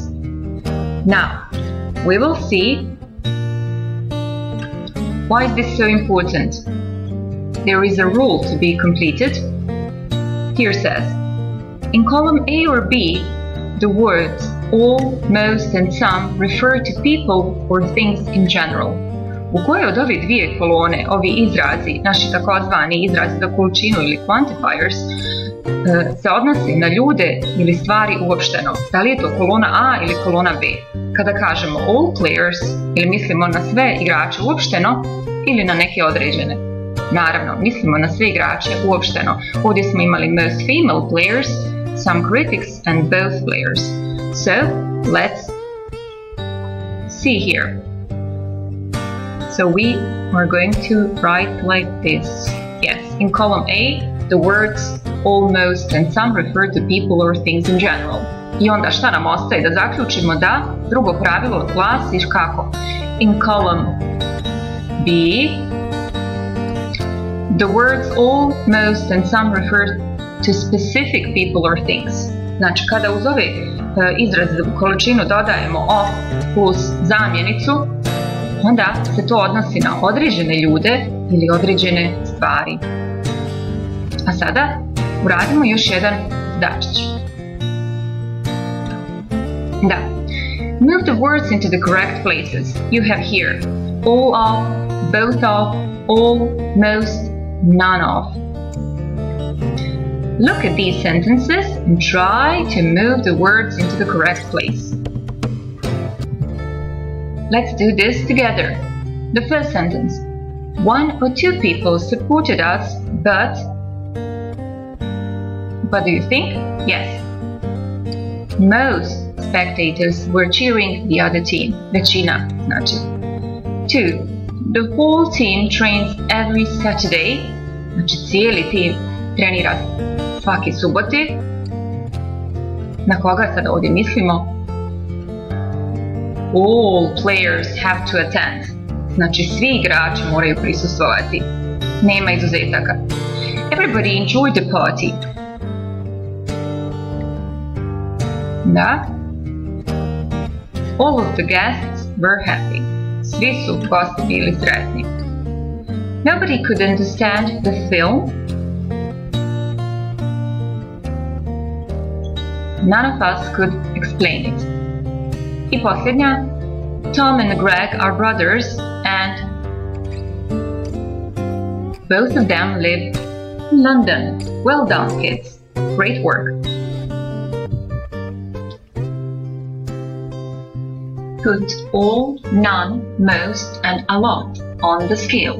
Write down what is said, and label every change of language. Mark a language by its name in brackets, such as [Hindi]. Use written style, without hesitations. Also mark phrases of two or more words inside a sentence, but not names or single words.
[English] Now, we will see why is this so important. There is a rule to be completed. Here says, in column A or B, the words all, most, and some refer to people or things in general. [Bosnian] u kojoj od ove dvije kolone, ovi izrazi, naši takozvani izrazi za količinu ili quantifiers, se odnose na ljude ili stvari uopšteno. Da li je to kolona A ili kolona B? Kada kažemo [English] all players, [Bosnian] ili mislimo na sve igrače uopšteno ili na neke određene? Naravno, mislimo na sve igrače uopšteno. Ovdje smo imali [English] most female players, some critics and both players. So, let's see here. So we are going to write like this. Yes, in column A, the words almost and some refer to people or things in general. [Bosnian] I onda šta nam ostaje? Da zaključimo da drugo pravilo glasi kako? [English] In column B, the words all, most and some refer to specific people or things. [Bosnian] Znači, kada uz ove izraze za količinu dodajemo of plus zamjenicu, onda se to odnosi na određene ljude ili određene stvari. A sada uradimo još jedan zadačić. Da. [English] Move the words into the correct places. You have here all of, both of, all, most, none of. Look at these sentences and try to move the words into the correct place. Let's do this together. The first sentence. One or two people supported us, but... What do you think? Yes. Most spectators were cheering the other team. [Bosnian] Većina, znači. 2. [English] The whole team trains every Saturday. [Bosnian] Znači, cijeli tim trenira svake subote. Na koga sada ovdje mislimo? All players have to attend. Znači, svi igrači moraju prisustvovati. Nema izuzetaka. [English] Everybody enjoyed the party. [Bosnian] Da. [English] All of the guests were happy. [Bosnian] Svi su gosti bili sretni. [English] Nobody could understand the film. None of us could explain it. [Bosnian] I posljednja. [English] Tom and Greg are brothers and both of them live in London. Well done, kids. Great work. Put all, none, most and a lot on the scale.